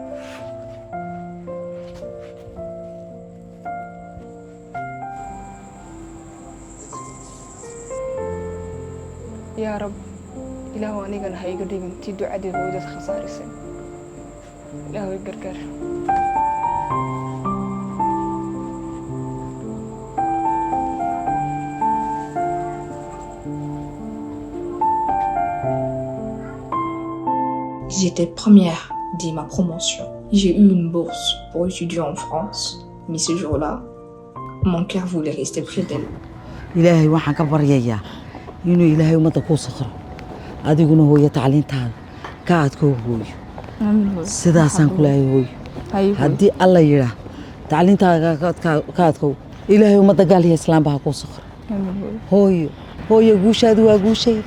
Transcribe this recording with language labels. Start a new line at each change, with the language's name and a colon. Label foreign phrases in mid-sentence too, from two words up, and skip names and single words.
Arabic: yaa rab
Somali: ilaahu anigana ha iga dhigin tii ducadii hooyadad khasaarisay ilaahu i gargaar
French: J'étais première dès ma promotion. J'ai eu une bourse pour étudier en France. Mais ce jour-là, mon cœur voulait rester près d'elle.
Somali: ilaahay waxaan ka baryayaa inuu ilaahay ummadda kuu sakhro adiguna hooyo tacliintaada ka adkoo hooyo sidaasaan ku leeyahay hooyo haddii alla yidhaah tacliintaada ka adkow ilaahay ummadda gaal iyo islaamba ha kuu sakhro hooyo guushaadu waa guushayda